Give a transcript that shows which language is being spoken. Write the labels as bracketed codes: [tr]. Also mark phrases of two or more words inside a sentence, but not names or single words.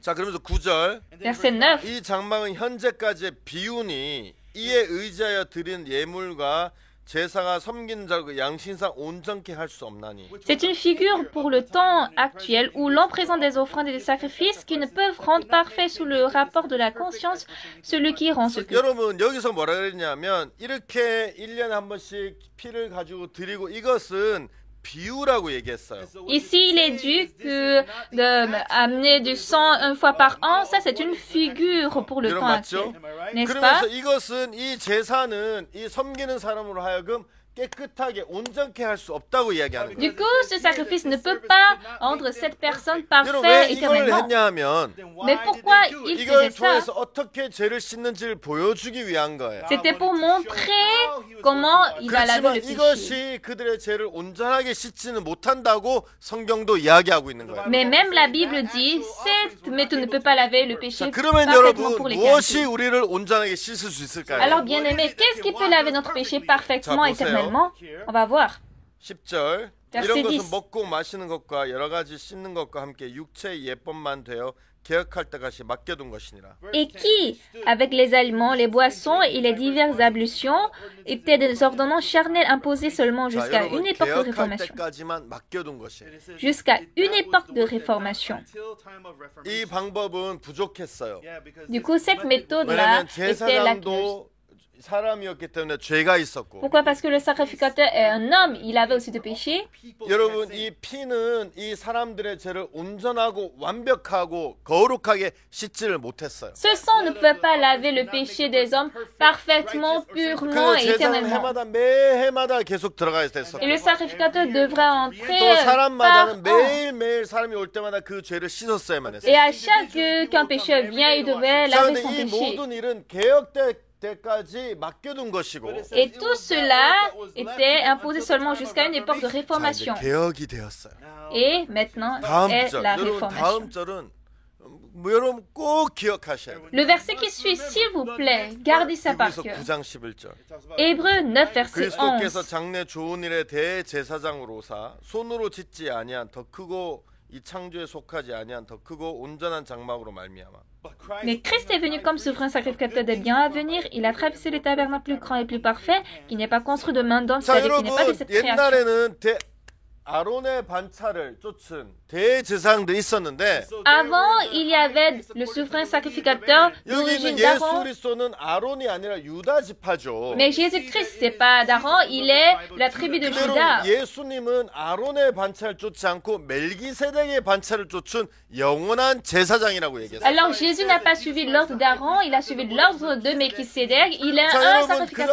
[ko] 자, 그러면서 9절. [fr] Verset 9. [ko] 이 장막은 현재까지의 비유니 이에 의지하여 드린 예물과 제사가 섬기는 자를 양심상 온전케 할 수 없나니. [fr] C'est une figure pour le temps actuel où l'on présente des offrandes et des sacrifices qui ne peuvent rendre parfait sous le rapport de la conscience celui qui rend ce culte. [ko] 여러분 여기서 뭐라 그랬냐면 이렇게 1년에 한 번씩 피를 가지고 드리고 이것은 비유라고 얘기했어요. [fr] Ici, il est dit que d'amener du sang une fois par an, ça c'est une figure pour le [ko] 여러분 [fr] temps [ko] 맞죠? [fr] actuel, n'est-ce pas? [ko] 그러면서 이것은 이 제사는 이 섬기는 사람으로 하여금 깨끗하게 온전케 할 수 없다고 이야기하는 거예요. [fr] Du coup, ce sacrifice ne peut pas rendre cette personne [ko] 여러분 왜 [fr] parfaite [ko] 이걸 [fr] éternellement. [ko] 했냐 하면 [fr] Mais pourquoi il [ko] 이걸 [fr] faisait ça? [ko] 통해서 어떻게 죄를 씻는지를 보여주기 위한 거예요. [fr] C'était pour montrer comment il va laver [ko] 그렇지만 [fr] le péché. [ko] 이것이 그들의 죄를 온전하게 씻지는 못한다고 성경도 이야기하고 있는 거예요. [fr] Mais même la Bible dit, cette méthode ne peut pas laver le péché [ko] 자, 그러면 [fr] parfaitement pour [ko] 여러분 [fr] l'éternité. [ko] 무엇이 우리를 온전하게 씻을 수 있을까요? [fr] Alors, bien aimé, qu'est-ce qui peut laver notre péché parfaitement [ko] 자, 보세요. [fr] éternellement? On va voir. [ko] 10절 [fr] Verset [ko] 이런 것은 [fr] 10. [ko] 먹고 마시는 것과 여러 가지 씻는 것과 함께 육체의 예법만 되어 개혁할 때까지 맡겨둔 것이니라. [fr] Et qui, avec les aliments, les boissons et les diverses ablutions, étaient des ordonnances charnelles imposées seulement [ko] 자, [fr] jusqu'à [ko] 여러분 [fr] une époque de [ko] 개혁할 [fr] réformation. [ko] 때까지만 맡겨둔 것이에요. [fr] Jusqu'à une époque de réformation. [ko] 이 방법은 부족했어요. [fr] Du coup, cette méthode-là [ko] 왜냐하면 [fr] était lacuneuse. [ko] 제사장도 사람이었기 때문에 죄가 있었고 [fr] Pourquoi? Parce que le sacrificateur est un homme, il avait aussi des péchés. [ko] 여러분 이 피는 이 사람들의 죄를 온전하고 완벽하고 거룩하게 씻지를 못했어요. [fr] Ce sang ne pouvait pas laver le péché des hommes parfaitement, purement [ko] 그 [fr] et [ko] 제사는 [fr] éternellement. [ko] 해마다 매해마다 계속 들어가야 됐었고 [fr] Et le sacrificateur devrait [ko] 또 [fr] entrer par [ko] 사람마다는 [fr] an. [ko] 매일매일 사람이 올 때마다 그 죄를 씻었어야만 했어요. [fr] Et à chaque qu'un pécheur vient, il devait [ko] 자, [fr] laver [ko] 근데 [fr] son [ko] 이 [fr] péché. [ko] 모든 일은 때까지 맡겨둔 것이고 [fr] Et tout cela était imposé seulement jusqu'à une époque de [ko] 자, 이제 [fr] réformation. [ko] 개혁이 되었어요. [fr] Et maintenant [ko] 다음 [fr] est [ko] 절 [fr] la [ko] 여러분 [fr] réformation. [ko] 다음 절은 여러분 꼭 기억하셔야 돼요. [fr] Le verset qui suit, s'il vous plaît, gardez ça par [ko] 히브리서 [fr] cœur. [ko] 9장 11절 [fr] Hébreux 9, verset [ko] 그리스도께서 [fr] 11. [ko] 장래 좋은 일에 대제사장으로사 손으로 짓지 아니한 더 크고 이 창조에 속하지 아니한 더 크고 온전한 장막으로 말미암아. [fr] Mais Christ est venu comme souverain sacrificateur des biens à venir. Il a traversé le tabernacle plus grand et plus parfait, qui n'est pas construit de main d'homme, [ko] 자 [fr] c'est-à-dire qui n'est pas de [ko] 여러분 [fr] cette création. [ko] 옛날에는 아론의 반차를 쫓은 대제사장도 있었는데 [fr] Avant, il y avait le souverain sacrificateur [ko] 여기 [fr] d'origine [ko] 있는 예수 [fr] d'Aaron. [ko] 그리스도는 아론이 아니라 유다 지파죠. [fr] Mais Jésus-Christ, c'est pas d'Aaron, il est de la tribu de [ko] 근데 [fr] Juda. [ko] 여러분 예수님은 아론의 반차를 쫓지 않고 멜기세덱의 반차를 쫓은 영원한 제사장이라고 얘기했어요. [fr] Alors Jésus n'a pas suivi l'ordre d'Aaron, il a suivi l'ordre de Melchisédek. Il est [ko] 자 [fr] un [ko] 여러분 [fr] sacrificateur